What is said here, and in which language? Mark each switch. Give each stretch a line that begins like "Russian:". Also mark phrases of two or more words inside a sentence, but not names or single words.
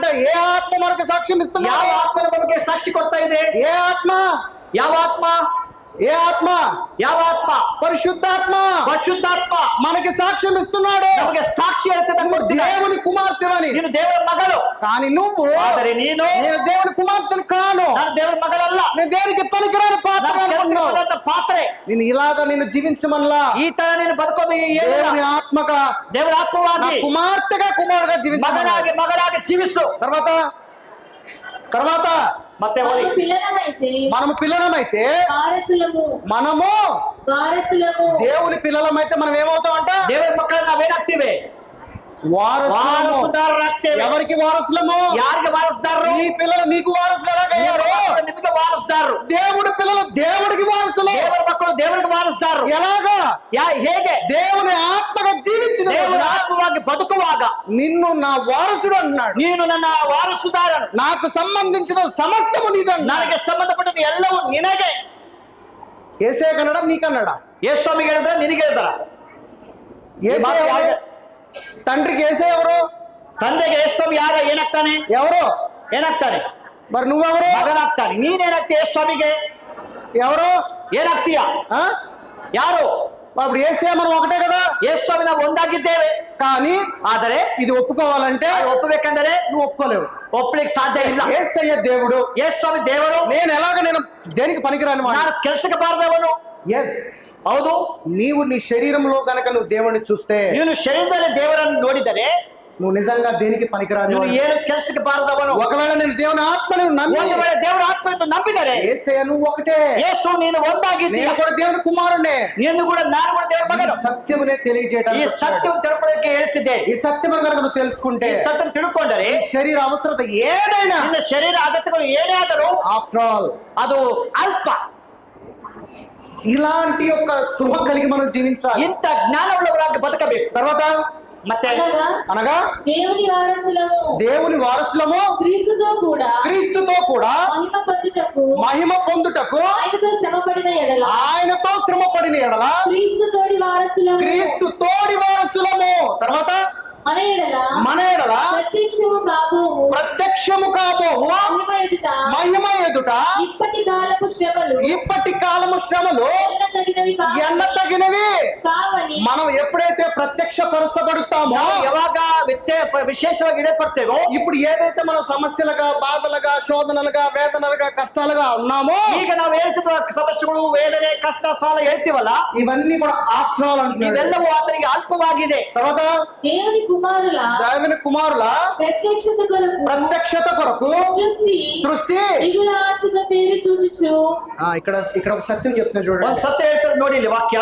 Telugu: ఏ ఆత్మ మనకు సాక్ష్యం ఇస్తున్నాడు?
Kannada: ಯಾವ ಆತ್ಮನ ಬಗ್ಗೆ ಸಾಕ್ಷಿ ಕೊಡ್ತಾ ಇದೆ?
Telugu: ఏ ఆత్మ?
Kannada: ಯಾವ ಆತ್ಮ?
Telugu: ఏ ఆత్మ?
Kannada: ಯಾವ ఆత్మ?
Telugu: పరిశుద్ధాత్మ. పరిశుద్ధాత్మ మనకి సాక్ష్యం ఇస్తున్నాడు.
Kannada: ನಮಗೆ ಸಾಕ್ಷಿ ಹೇಳ್ತದೆ.
Telugu: దేవుని కుమార్తెవని.
Kannada: ನೀನು ದೇವರ ಮಗಳು.
Telugu: కానీ నువ్వు,
Kannada: ಆದರೆ ನೀನು,
Telugu: నేను దేవుని కుమార్తెను కాను,
Kannada: ನಾನು ದೇವರ ಮಗಳಲ್ಲ,
Telugu: నేను దేనికి పనికిరాని
Kannada: ಪಾತ್ರೆ.
Telugu: నేను ఇలాగా నేను జీవించమల్లా,
Kannada: ఈ ತರ ನೀನು ಬದುಕೋದು
Telugu: దేవుని ఆత్మగా,
Kannada: ದೇವರ ಆತ್ಮವಾಗಿ,
Telugu: కుమార్తెగా కుమారుగా జీవించు.
Kannada: ಮಗನಾಗಿ ಜೀವಿಸು.
Telugu: తర్వాత
Kannada: ಮತ್ತೆ ಓದಿ.
Telugu: మనము పిల్లలమైతే మనము పిల్లలమైతే వారసులము దేవుని పిల్లలమైతే మనం ఏమవుతామంట?
Kannada: ದೇವರ ಮಕ್ಕಳು ನಾವೇನಾಗ್ತೀವಿ?
Telugu: వారసులము.
Kannada: ವಾರಸುದಾರರಾಗ್ತೇವೆ.
Telugu: ఎవరికి వారసులము?
Kannada: ಯಾರಿಗೆ ವಾರಸುದಾರರು?
Telugu: నీ పిల్లలు నీకు వారసులు ఎలాగయ్యారు?
Kannada: ನಿಮಗೆ ವಾರಸುದಾರರು.
Telugu: దేవుడి పిల్లలు దేవుడికి వారసులు.
Kannada: ದೇವರ ಮಕ್ಕಳು ದೇವರಿಗೆ ವಾರಸುದಾರರು.
Telugu: ఎలాగా?
Kannada: ಹೇಗೆ?
Telugu: దేవుని ఆత్మగా జీవించిన
Kannada: ದೇವರ ಆತ್ಮವಾಗಿ ಬದುಕುವಾಗ
Telugu: నిన్ను నా వారసుడు అన్నాడు.
Kannada: ನೀನು ನನ್ನ ವಾರಸುದಾರನು,
Telugu: నాకు సంబంధించిన సమస్తము నీదన్నాడు.
Kannada: ನನಗೆ ಸಂಬಂಧಪಟ್ಟದ್ದು ಎಲ್ಲವೂ ನಿನಗೆ.
Telugu: ఏసే కన్నడ నీకన్నాడా?
Kannada: ಯೇಸು ಸ್ವಾಮಿಗೆ ಹೇಳಿದ್ರ ನಿನಗೆ ಹೇಳ್ತಾರ?
Telugu: తండ్రికి ఏసే ఎవరు?
Kannada: ತಂದೆಗೆ ಯೇಸು ಸ್ವಾಮಿ ಯಾರ ಏನಾಗ್ತಾನೆ?
Telugu: ఎవరు?
Kannada: ಏನಾಗ್ತಾನೆ?
Telugu: మరి నువ్వెవరు?
Kannada: ಮಗನಾಗ್ತಾನೆ. ನೀನೇನಾಗ್ತೀಯ? ಯೇಸು ಸ್ವಾಮಿಗೆ
Telugu: ఎవరు?
Kannada: ಏನಾಗ್ತೀಯ? ఆ? ಯಾರು?
Telugu: అప్పుడు ఏసే మనం ఒకటే కదా.
Kannada: ಯೇಸು ಸ್ವಾಮಿ ನಾವು ಒಂದಾಗಿದ್ದೇವೆ.
Telugu: కానీ
Kannada: ಆದರೆ
Telugu: ఇది ఒప్పుకోవాలంటే
Kannada: ಅದು ಒಪ್ಪಬೇಕಂದರೆ
Telugu: నువ్వు ఒప్పుకోలేవు.
Kannada: ಒಪ್ಪಲಿಕ್ಕೆ ಸಾಧ್ಯ ಇಲ್ಲ.
Telugu: ఏసయ్య దేవుడు,
Kannada: ಯೇಸು ಸ್ವಾಮಿ ದೇವರು.
Telugu: నేను దేనికి పనికిరాని వాడిని.
Kannada: ನಾನು ಕೆಲಸಕ್ಕೆ ಬಾರದವನು.
Telugu: ఎస్.
Kannada: ಹೌದು.
Telugu: నీవు నీ శరీరంలో గనక నువ్వు దేవుడిని చూస్తే,
Kannada: ನೀನು ಶರೀರದಲ್ಲಿ ದೇವರನ್ನು ನೋಡಿದರೆ
Telugu: నువ్వు నిజంగా దేనికి పనికిరాని
Kannada: ನೀನು
Telugu: వాడివి.
Kannada: ಏನು ಕೆಲಸಕ್ಕೆ ಬಾರದವನು.
Telugu: ఒకవేళ నేను దేవుని ఆత్మని నమ్మి
Kannada: ಒಂದು ವೇಳೆ ದೇವರ ಆತ್ಮವನ್ನು ನಂಬಿದರೆ
Telugu: ఏసయ్య నువ్వు ఒకటే,
Kannada: ಯೇಸು ನೀನು ಒಂದಾಗಿದ್ದೀಯ.
Telugu: నేను కూడా దేవుని కుమారుణ్ణే.
Kannada: ನೀನು ಕೂಡ ನಾನು ಕೂಡ ದೇವರ ಮಗನು.
Telugu: ఈ సత్యమునే
Kannada: ಈ
Telugu: తెలియజేయడానికి వచ్చాడు.
Kannada: ಸತ್ಯವನ್ನು ತಿಳ್ಕೊಳ್ಳೋಕೆ ಹೇಳ್ತಿದ್ದೆ.
Telugu: ఈ సత్యమును కనుక నువ్వు తెలుసుకుంటే,
Kannada: ಈ ಸತ್ಯವನ್ನು ತಿಳ್ಕೊಂಡರೆ
Telugu: ఈ శరీర అవసరత ఏదైనా
Kannada: ನಿನ್ನ ಶರೀರ ಅಗತ್ಯಗಳು ಏನೇ ಆದರೂ
English: after all
Kannada: ಅದು ಅಲ್ಪ.
Telugu: ఇలాంటి యొక్క స్పృహ కలిగి మనం జీవించాలి.
Kannada: ಇಂಥ ಜ್ಞಾನವುಳ್ಳವರಾಗಿ ಬದುಕಬೇಕು.
Telugu: తర్వాత
Kannada: ಮತ್ತೆ
Telugu: అనగా దేవుని వారసులము, దేవుని వారసులము, క్రీస్తుతో కూడా క్రీస్తుతో కూడా మహిమ పొందుటకు ఆయనతో శ్రమపడిన ఎడల ఆయనతో శ్రమపడిన ఎడల క్రీస్తు తోడి వారసులము, క్రీస్తు తోడి వారసులము. తర్వాత మన ఎడల ప్రత్యక్షము కాబోవు మహిమ ఎదుట ఇప్పటి కాలము శ్రమలు ఎన్న తగినవి కావని మనం ఎప్పుడైతే ప్రత్యక్షపరచబడుతామో,
Kannada: ಯಾವಾಗ ವಿಶೇಷವಾಗಿ ಇಡಪಡ್ತೇವೋ,
Telugu: ఇప్పుడు ఏదైతే మన సమస్యలుగా, బాధలుగా, శోధనలుగా, వేదనలుగా, కష్టాలుగా ఉన్నామో,
Kannada: ಈಗ ನಾವು ಹೇಳ್ತಿದ್ದ ಸಮಸ್ಯೆಗಳು, ವೇದನೆ, ಕಷ್ಟ, ಸಾಲ ಹೇಳ್ತೀವಲ್ಲ,
Telugu: ఇవన్నీ కూడా
English: after all
Telugu: అంటున్నాడు.
Kannada: ಇವೆಲ್ಲವೂ ಆತನಿಗೆ ಅಲ್ಪವಾಗಿದೆ.
Telugu: తర్వాత దేవుని కుమారుల ప్రత్యక్షత కొరకు సృష్టి ఇక్కడ ఒక సత్యం చెప్తున్నా చూడండి.
Kannada: ಒಂದು ಸತ್ಯ ಹೇಳ್ತದೆ ನೋಡಿ ಇಲ್ಲಿ ವಾಕ್ಯ.